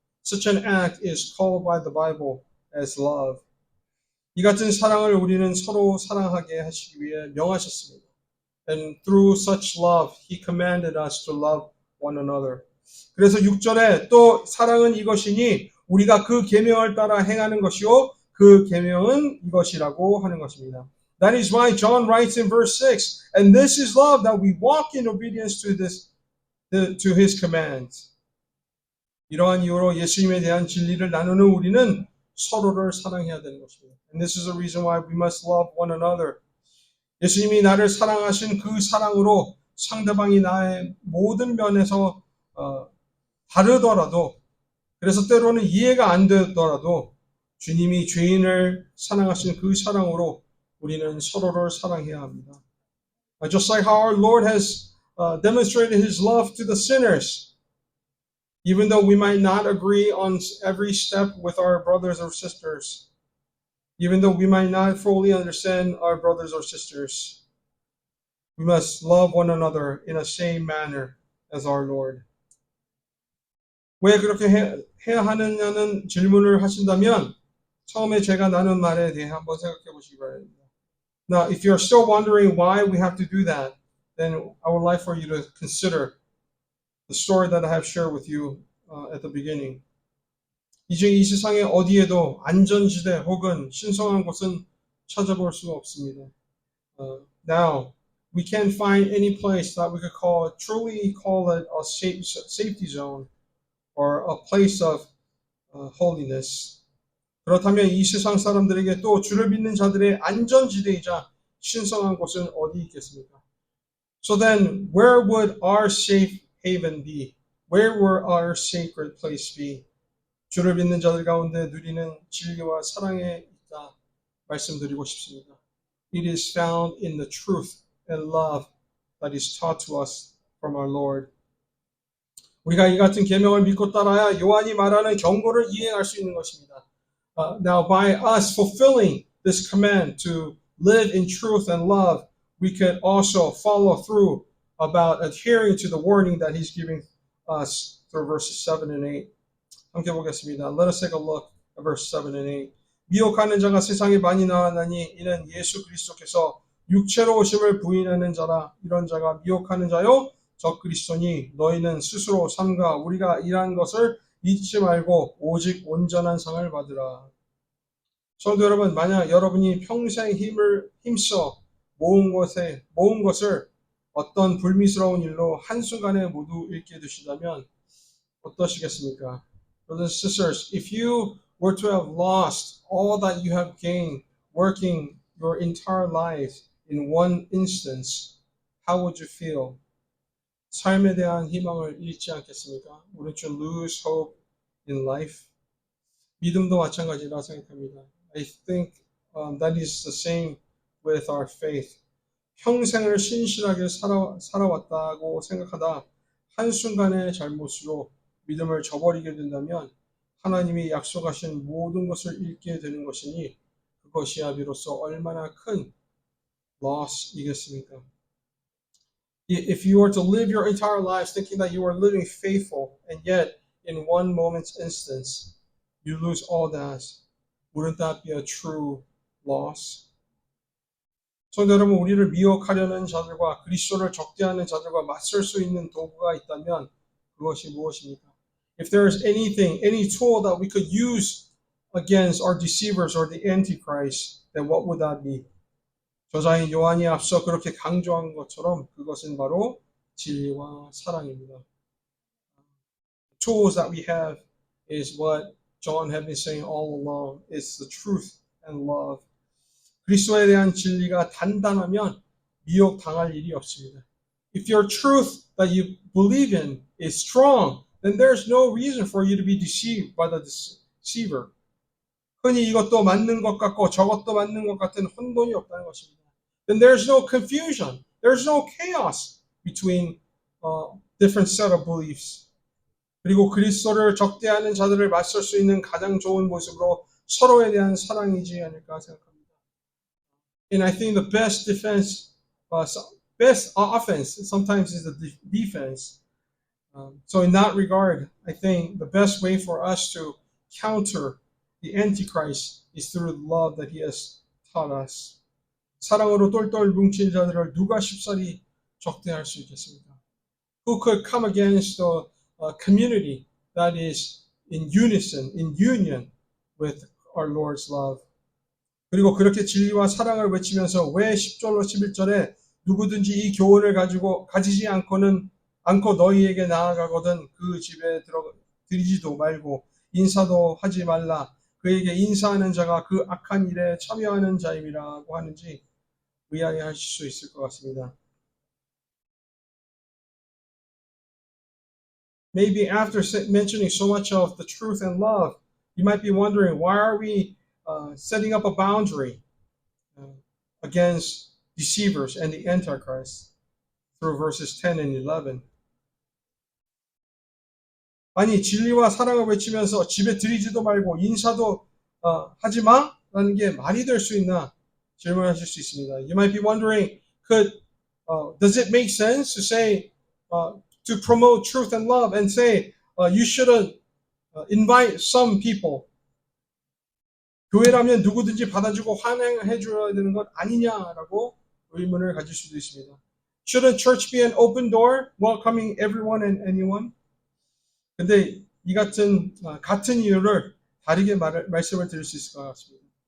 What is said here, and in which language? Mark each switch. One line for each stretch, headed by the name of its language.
English: Such an act is called by the Bible as love.
Korean: 이 같은 사랑을 우리는 서로 사랑하게 하시기 위해 명하셨습니다.
English: And through such love, he commanded us to love one another.
Korean: 그래서 6절에 또 사랑은 이것이니 우리가 그 계명을 따라 행하는 것이요 그 계명은 이것이라고 하는 것입니다.
English: That is why John writes in verse 6, and this is love, that we walk in obedience to his commands.
Korean: 이러한 이유로 예수님에 대한 진리를 나누는 우리는 서로를 사랑해야 되는 것입니다.
English: And this is the reason why we must love one another.
Korean: 예수님이 나를 사랑하신 그 사랑으로 상대방이 나의 모든 면에서 다르더라도, 그래서 때로는 이해가 안 되더라도 주님이 죄인을 사랑하신 그 사랑으로 우리는 서로를 사랑해야 합니다.
English: Just like how our Lord has demonstrated his love to the sinners, even though we might not agree on every step with our brothers or sisters, even though we might not fully understand our brothers or sisters, we must love one another in the same manner as our Lord.
Korean: 왜 그렇게 해야 하느냐는 질문을 하신다면 처음에 제가 나눈 말에 대해 한번 생각해 보시기 바랍니다.
English: Now, if you're still wondering why we have to do that, then I would like for you to consider the story that I have shared with you at the beginning.
Korean: 이제 이 세상에 어디에도 안전지대 혹은 신성한 곳은 찾아볼 수가 없습니다.
English: Now, we can't find any place that we could truly call it a safety zone or a place of holiness.
Korean: 그렇다면 이 세상 사람들에게 또 주를 믿는 자들의 안전지대이자 신성한 곳은 어디 있겠습니까?
English: So then, where would our safe haven be? Where would our sacred place be?
Korean: 주를 믿는 자들 가운데 누리는 진리와 사랑에 있다 말씀드리고 싶습니다.
English: It is found in the truth and love that is taught to us from our Lord.
Korean: 우리가 이 같은 계명을 믿고 따라야 요한이 말하는 경고를 이행할 수 있는 것입니다.
English: Now, by us fulfilling this command to live in truth and love, we can also follow through about adhering to the warning that he's giving us through verses 7 and 8.
Korean: 함께 보겠습니다.
English: Let us take a look at verse 7 and 8.
Korean: 미혹하는 자가 세상에 많이 나왔나니 이는 예수 그리스도께서 육체로 오심을 부인하는 자라. 이런 자가 미혹하는 자요 적 그리스도니 너희는 스스로 삼가 우리가 일한 것을 잊지 말고 오직 온전한 상을 받으라. 성도 여러분, 만약 여러분이 평생 힘써 모은 것을 어떤 불미스러운 일로 한순간에 모두 잃게 되시다면 어떠시겠습니까?
English: Brothers and sisters, if you were to have lost all that you have gained working your entire life in one instance, how would you feel?
Korean: 삶에 대한 희망을 잃지 않겠습니까?
English: Wouldn't you lose hope in life?
Korean: 믿음도 마찬가지라 생각합니다.
English: I think that is the same with our faith.
Korean: 평생을 신실하게 살아왔다고 생각하다 한순간의 잘못으로 믿음을 저버리게 된다면 하나님이 약속하신 모든 것을 잃게 되는 것이니 그것이야 비로소 얼마나 큰 loss이겠습니까?
English: If you were to live your entire lives thinking that you are living faithful and yet in one moment's instance, you lose all that. Wouldn't that be a true loss?
Korean: 성도 여러분, 우리를 미혹하려는 자들과 그리스도를 적대하는 자들과 맞설 수 있는 도구가 있다면 그것이 무엇입니까?
English: If there is anything, any tool that we could use against our deceivers or the Antichrist, then what would that be?
Korean: 저자인 요한이 앞서 그렇게 강조한 것처럼 그것은 바로 진리와 사랑입니다.
English: Tools that we have is what John had been saying all along. It's the truth and love.
Korean: 그리스도에 대한 진리가 단단하면 미혹 당할 일이 없습니다.
English: If your truth that you believe in is strong, then there's no reason for you to be deceived by the deceiver.
Korean: 흔히 이것도 맞는 것 같고 저것도 맞는 것 같은 혼돈이 없다는 것입니다.
English: Then there's no confusion. There's no chaos between different set of beliefs.
Korean: 그리고 그리스도를 적대하는 자들을 맞설 수 있는 가장 좋은 모습으로 서로에 대한 사랑이지 않을까 생각합니다.
English: And I think the best defense, best offense sometimes is the defense. So in that regard, I think the best way for us to counter the Antichrist is through the love that he has taught us.
Korean: 사랑으로 똘똘 뭉친 자들을 누가 쉽사리 적대할 수 있겠습니까?
English: Who could come against the community that is in unison, in union with our Lord's love?
Korean: 그리고 그렇게 진리와 사랑을 외치면서 왜 10절로 11절에 누구든지 이 교훈을 가지지 않고 너희에게 나아가거든 그 집에 들이지도 말고 인사도 하지 말라. 그에게 인사하는 자가 그 악한 일에 참여하는 자임이라고 하는지 의아해하실 수 있을 것 같습니다.
English: Maybe after mentioning so much of the truth and love, you might be wondering, why are we setting up a boundary against deceivers and the Antichrist through verses 10 and 11?
Korean: 아니, 진리와 사랑을 외치면서 집에 들이지도 말고 인사도 하지 마? 라는 게 말이 될 수 있나? 질문하실 수 있습니다.
English: You might be wondering, does it make sense to say, to promote truth and love and say, you shouldn't invite some people?
Korean: 교회라면 누구든지 받아주고 환영해 줘야 되는 것 아니냐라고 의문을 가질 수도 있습니다.
English: Shouldn't church be an open door, welcoming everyone and anyone?
Korean: 근데 이 같은 이유를 다르게 말씀을 드릴 수 있을 것 같습니다.